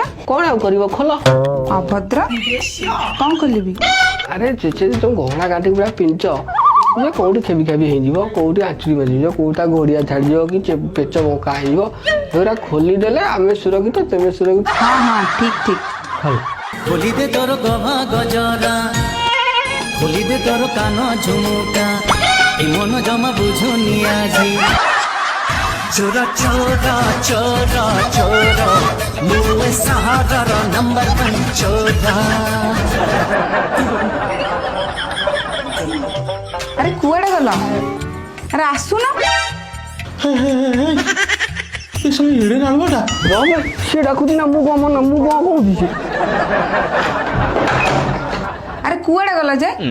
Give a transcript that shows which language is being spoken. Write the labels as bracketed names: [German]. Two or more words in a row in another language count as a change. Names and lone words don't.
[Odia] କଣ ଆଉ କରିବ, ଖୋଲ। ଅଭଦ୍ର, କ'ଣ ଖୋଲିବି? ଆରେ ଯୋଉ ଗହଣା କାଠି ଗୁଡା ପିଞ୍ଚ ଯେ କୋଉଠି ଖେବି ଖେବି ହେଇଯିବ, କୋଉଠି ଆଞ୍ଚୁରି ବାଜିଯିବ, କୋଉଟା ଗୋଡିଆ ଛାଡିଯିବ କି ପେଚ ବଙ୍କା ହେଇଯିବ, ସେଗୁଡା ଖୋଲିଦେଲେ ଆମେ ସୁରକ୍ଷିତ, ତେବେ ସୁରକ୍ଷିତ। ହଁ ଠିକ୍ ଠିକ୍। [Sambalpuri] ଖୋଲି ଦେ ତୋର ଗଭା ଗଜରା, ଖୋଲି ଦେ ତୋର କାନ ଝୁମୁକା, ଏ ମନ ଜମା ବୁଝୁନି ଆଜି। ଚୋରା ଚୋରା ଚୋରା ଚୋରା ମୁଏ ସହାରାର ନମ୍ବର 1 ଚୋରା। [Odia] ଆରେ କୁଆଡ଼େ ଗଲ? ଆରେ ଆସୁନ। ଏ ସବୁ ଏଡେ ନାଳୁଆଟା। ସେ ଡାକୁଛି ନା ମୁଁ କଣ କହୁଛି ସେ? ଆରେ କୁଆଡ଼େ ଗଲ ଯେ?